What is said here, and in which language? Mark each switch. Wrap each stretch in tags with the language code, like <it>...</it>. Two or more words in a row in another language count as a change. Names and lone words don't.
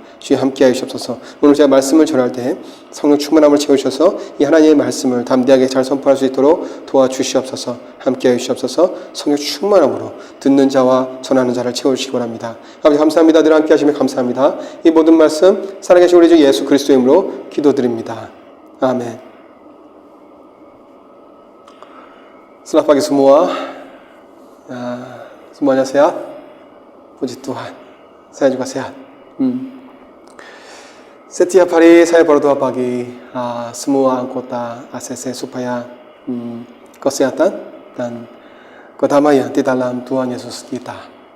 <ko>주님 함께하여 주옵소서. 오늘 제가 말씀을 전할 때 성령 충만함을 채우셔서 이 하나님의 말씀을 담대하게 잘 선포할 수 있도록 도와주시옵소서. 함께하여 주시옵소서. 성령 충만함으로 듣는 자와 전하는 자를 채워주시기 원합니다. 아버지 감사합니다. 늘 함께 하시면 감사합니다. 이 모든 말씀 살아계신 우리 주 예수 그리스도의 이름으로 기도드립니다. 아멘.</ko> <id>Selamat pagi semua. Semuanya sehat? Puji Tuhan. Saya juga sehat. Setiap hari saya berdoa pagi semua anggota ACC supaya kesehatan dan kedamaian di dalam Tuhan Yesus kita.</id>